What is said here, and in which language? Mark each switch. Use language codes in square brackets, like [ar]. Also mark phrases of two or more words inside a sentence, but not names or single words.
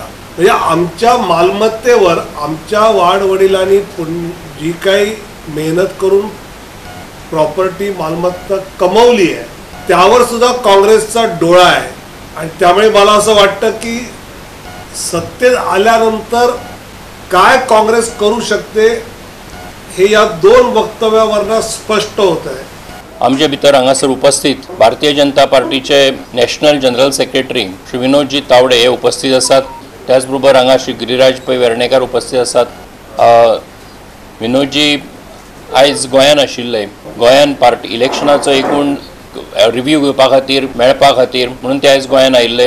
[mr] म्हणजे आमच्या मालमत्तेवर आमच्या वाडवडिलांनी जी काही मेहनत करून प्रॉपर्टी मालमत्ता कमवली आहे त्यावर सुद्धा काँग्रेसचा डोळा आहे आणि त्यामुळे मला असं वाटतं की सत्तेत आल्यानंतर काय काँग्रेस करू शकते हे या दोन वक्तव्यावरून स्पष्ट होत आहे। [kok] आमचे भितर हांगासर उपस्थित भारतीय जनता पार्टीचे [en] National General Secretary [kok] श्री विनोदजी तावडे हे उपस्थित आसात। त्याचबरोबर हांगा श्री गिरीराज पै वेर्णेकार उपस्थित आसात। विनोदजी आयज गोंयान आशिल्ले, गोंयान पार्टी इलेक्शनाचो एकूण रिव्ह्यू घेवपा खातीर मेळपा खातीर म्हणून ते आयज गोंयान आयिल्ले।